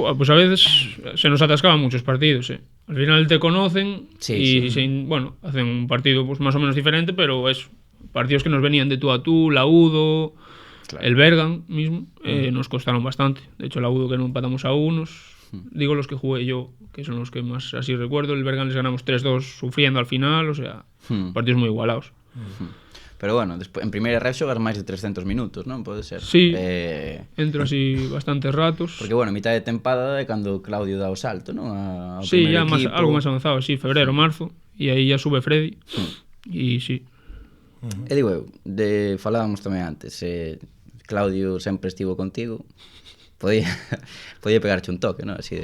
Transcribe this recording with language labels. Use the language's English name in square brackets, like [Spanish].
[Spanish] Pues a veces se nos atascaban muchos partidos. Al final te conocen y bueno, hacen un partido pues más o menos diferente, pero es partidos que nos venían de tú a tú, Laudo, el Bergan mismo, nos costaron bastante. De hecho, Laudo que no empatamos a unos, digo los que jugué yo, que son los que más así recuerdo. El Bergan les ganamos 3-2 sufriendo al final, o sea, partidos muy igualados. [Galician] Pero bueno, despois, en primeira ref xogas máis de 300 minutos, non? Pode ser. [Spanish] Sí, entro así bastantes ratos. [Galician] Porque, bueno, mitad de tempada é cando Claudio dá o salto, non? Ao [Spanish] Sí, [Galician] primer [Spanish] ya más, [Galician] equipo. [Spanish] algo más avanzado, sí, febrero, marzo, y ahí ya sube Freddy. Y sí. [Galician] E digo eu, falábamos tamén antes, Claudio sempre estivo contigo, podía pegarche un toque, ¿no? Así de,